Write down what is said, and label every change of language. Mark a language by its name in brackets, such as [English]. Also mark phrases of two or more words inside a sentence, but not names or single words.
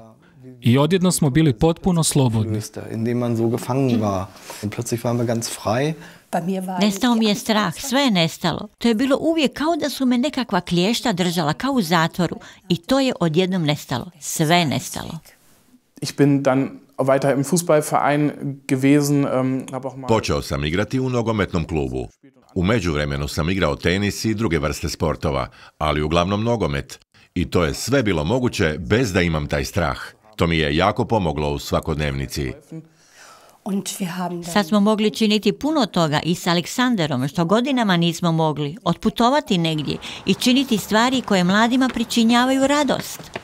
[Croatian] I odjednom smo bili potpuno slobodni. Nestao mi je strah, sve je nestalo. To je bilo uvijek kao da su me nekakva kliješta držala, kao u zatvoru. I to je odjednom nestalo. Sve je nestalo. [German] weiter im Fußballverein gewesen. [Croatian] Počeo sam igrati u nogometnom klubu. U međuvremenu sam igrao tenis i druge vrste sportova, ali uglavnom nogomet. I to je sve bilo moguće bez da imam taj strah. To mi je jako pomoglo u svakodnevnici. Sad smo mogli činiti puno toga i s Aleksanderom, što godinama nismo mogli, otputovati negdje i činiti stvari koje mladima pričinjavaju radost.